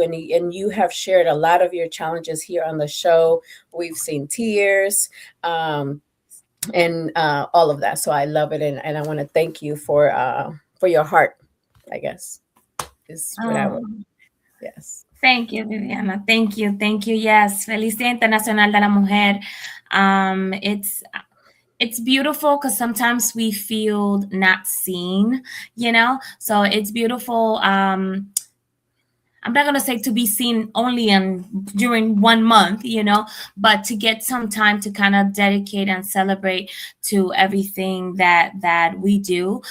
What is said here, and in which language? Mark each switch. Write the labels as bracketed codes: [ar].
[en] And you have shared a lot of your challenges here on the show. We've seen tears and all of that. So I love it. And I want to thank you for your heart, I guess, is what I would. Yes. Thank you, Viviana. Thank you. Thank you. Yes. [es] Feliz Día Internacional de la Mujer. [en] It's beautiful because sometimes we feel not seen, so it's beautiful. I'm not going to say to be seen only during 1 month, but to get some time to kind of dedicate and celebrate to everything that we do.